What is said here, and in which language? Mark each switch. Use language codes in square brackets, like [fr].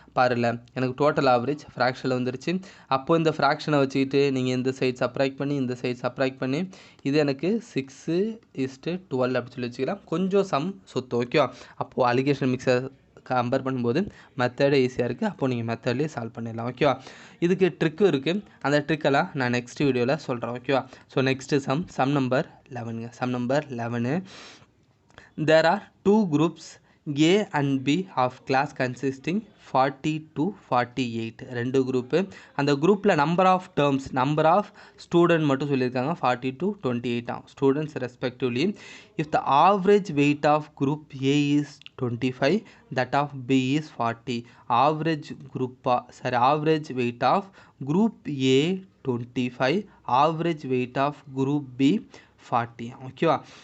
[ta] பாருல, எனக்கு total average ஃப்ராக்ஷனில் வந்துருச்சு. அப்போது இந்த ஃப்ராக்ஷனை வச்சுக்கிட்டு நீங்கள் இந்த சைட் சப்ராக்ட் பண்ணி இந்த சைட் சப்ராக்ட் பண்ணி இது எனக்கு 6:12 அப்படி சொல்லி வச்சுக்கலாம். கொஞ்சம் சம் சொத்து. ஓகேவா? அப்போது அலிகேஷன் மிக்சர் கம்பேர் பண்ணும்போது மெத்தடே ஈஸியாக இருக்குது. அப்போது நீங்கள் மெத்தட்லேயே சால்வ் பண்ணிடலாம். ஓகேவா? இதுக்கு ட்ரிக்கும் இருக்குது. அந்த ட்ரிக்கெல்லாம் நான் நெக்ஸ்ட் வீடியோவில் சொல்கிறேன். ஓகேவா? So next sum number 11. Sum number 11. [en] There are 2 groups A and B of class consisting 40 to 48. [ta] 2 group. அந்த குரூப்பில் number of terms, number of student மட்டும் சொல்லியிருக்காங்க 40 to 28 students respectively. [en] If the average weight of group A is 25, that of B is 40. [ta] Average weight of group A 25, average weight of group B 40. ஓகேவா?